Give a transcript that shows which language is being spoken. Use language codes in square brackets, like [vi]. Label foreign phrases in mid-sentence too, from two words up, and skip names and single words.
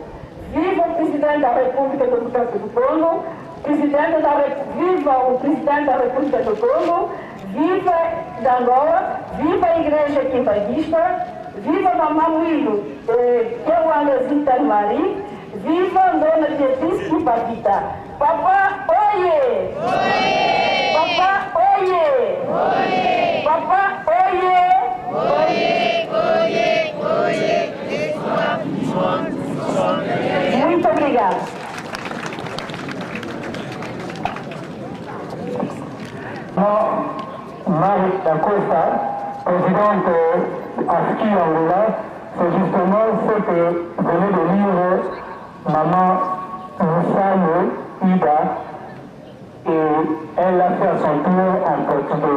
[pt] Viva o presidente da República Democrática do Congo, viva o presidente da República do Congo, viva da Angola, viva a Igreja Quimbanguista, viva Mamãe Muilo, que é o Andazita Mari, viva a Dona Beatriz Kipavita. Papá, oie! Oie! Papá, oie! Oie! Papá, oie! Oie! Oie! Oie! Muito obrigada. [fr] Marie Dacosta, présidente ASCI Angola, c'est justement ce que venait de lire Maman Moussane Ida, et elle l'a fait à son tour en portugais.